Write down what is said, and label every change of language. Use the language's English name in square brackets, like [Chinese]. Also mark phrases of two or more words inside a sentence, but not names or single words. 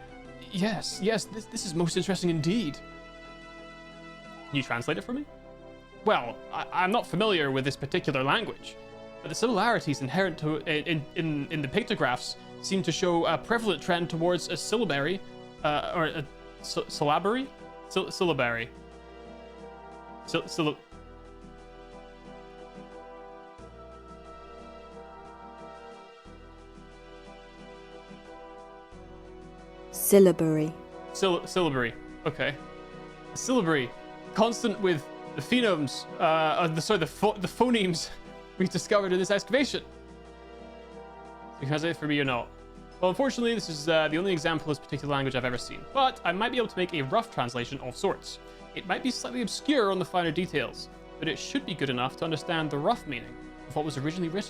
[English] Yes, this is most interesting indeed. Can you translate it for me? Well, I'm not familiar with this particular language, but the similarities inherent to in the pictographs seem to show a prevalent trend towards a syllabary, or a syllabary? Syllabary. Syllabary. Syllabary. Okay. Syllabary. Constant with the phonemes, the phonemes we've discovered in this excavation. You can translate it for me or not? Well, unfortunately, this is the only example of this particular language I've ever seen, but I might be able to make a rough translation of sorts. It might be slightly obscure on the finer details, but it should be good enough to understand the rough meaning of what was originally written.